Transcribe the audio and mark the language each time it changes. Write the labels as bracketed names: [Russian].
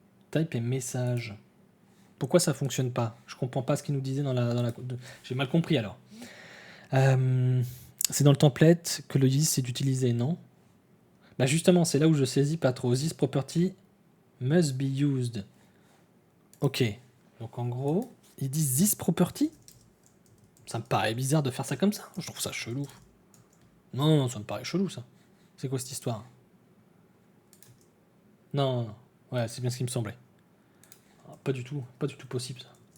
[French] Type et message. Pourquoi ça fonctionne pas? Je comprends pas ce qu'il nous disait dans la... J'ai mal compris alors. C'est dans le template que le this est utilisé, non? Bah justement, c'est là où je saisis pas trop. [English] This property must be used. [French] Ok. Donc en gros, ils disent this property. Ça me paraît bizarre de faire ça comme ça. Je trouve ça chelou. Non, ça me paraît chelou ça. C'est quoi cette histoire? Non. Ouais, c'est bien ce qui me semblait. Pas du tout possible ça.